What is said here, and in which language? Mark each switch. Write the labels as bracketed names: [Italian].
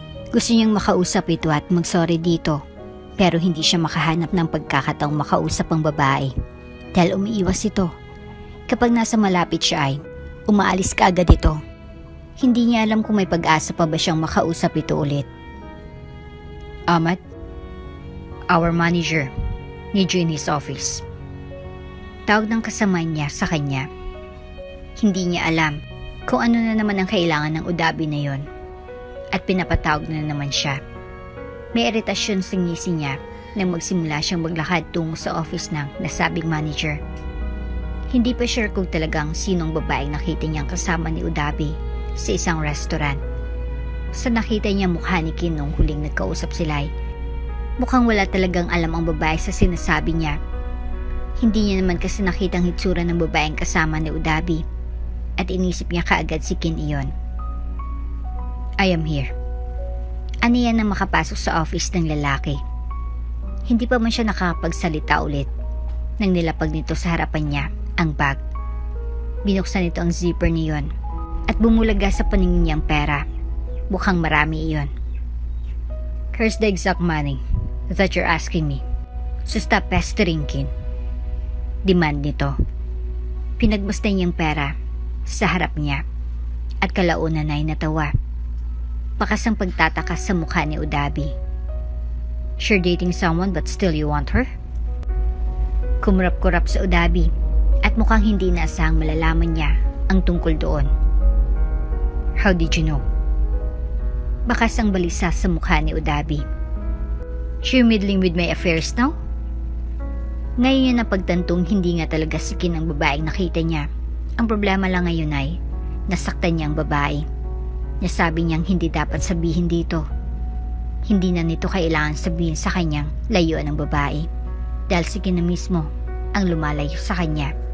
[Filipino] Gusto niyang makausap ito at mag-sorry dito, pero hindi siya makahanap ng pagkakataong makausap ang babae dahil umiiwas ito. Kapag nasa malapit siya ay umaalis ka agad ito. Hindi niya alam kung may pag-asa pa ba siyang makausap ito ulit. [English] Ahmad, our manager, need you in his office. [Filipino] Tawag ng kasama niya sa kanya. Hindi niya alam kung ano na naman ang kailangan ng udabi na yon. At pinapatawag na naman siya. May iritasyon sa ngisi niya nang magsimula siyang maglakad tungo sa office ng nasabing manager. Hindi pa sure kung talagang sinong babaeng nakita niyang kasama ni Udabi sa isang restaurant. Sa nakita niya mukha ni Kin nung huling nagkausap sila ay mukhang wala talagang alam ang babae sa sinasabi niya. Hindi niya naman kasi nakitang hitsura ng babaeng kasama ni Udabi. At inisip niya kaagad si Kin iyon. [English] I am here. [Filipino] Ano yan nang makapasok sa office ng lalaki? Hindi pa man siya nakapagsalita ulit nang nilapag nito sa harapan niya ang bag. Binuksan nito ang zipper niyon at bumulaga sa paningin niyang pera. Mukhang marami iyon. [English] Here's the exact money that you're asking me. So stop pestering, Kin. [Filipino] Demand nito. Pinagmasdan niyang pera sa harap niya at kalaunan ay natawa. Bakas ang pagtataka sa mukha ni Udabi. [English] Sure dating someone but still you want her? [Filipino] Kumurap-kurap sa Udabi at mukhang hindi naasahang malalaman niya ang tungkol doon. [English] How did you know? [Filipino] Bakas ang balisa sa mukha ni Udabi. [English] You're meddling with my affairs now? [Filipino] Ngayon niya napagtantong hindi nga talaga si Kin ang babaeng nakita niya. Ang problema lang ngayon ay nasaktan niya ang babae. Nasabi niyang hindi dapat sabihin dito. Hindi na nito kailangan sabihin sa kanyang layuan ng babae dahil si Kin na mismo ang lumalayo sa kanya.